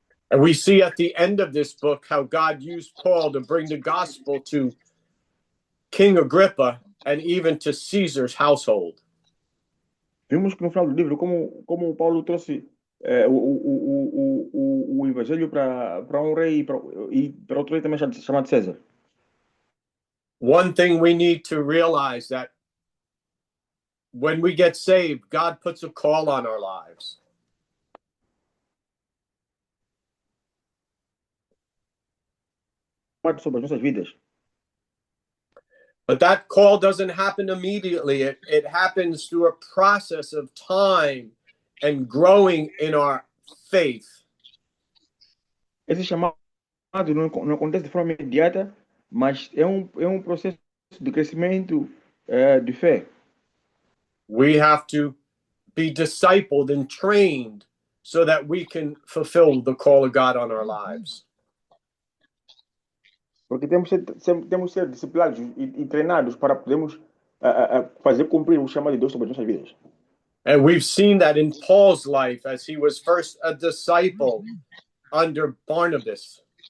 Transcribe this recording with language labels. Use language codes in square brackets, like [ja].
[en] And we see at the end of this book how God used Paul to bring the gospel to King Agrippa and even to Caesar's household. [pt] Vimos que no final do livro como Paulo trouxe o evangelho para um rei e para outro rei também chamado César. [en] One thing we need to realize that when we get saved, God puts a call on our lives. [pt] Sobre as nossas vidas. [en] But that call doesn't happen immediately. It happens through a process of time and growing in our faith. [pt] Esse chamado não acontece de forma imediata, mas é um processo de crescimento de fé. [en] We have to be discipled and trained so that we can fulfill the call of God on our lives. [pt] Porque temos que ser disciplinados e treinados para podermos fazer cumprir o chamado de Deus sobre as nossas vidas. [en] And we've seen that in Paul's life as he was first a disciple under Barnabas.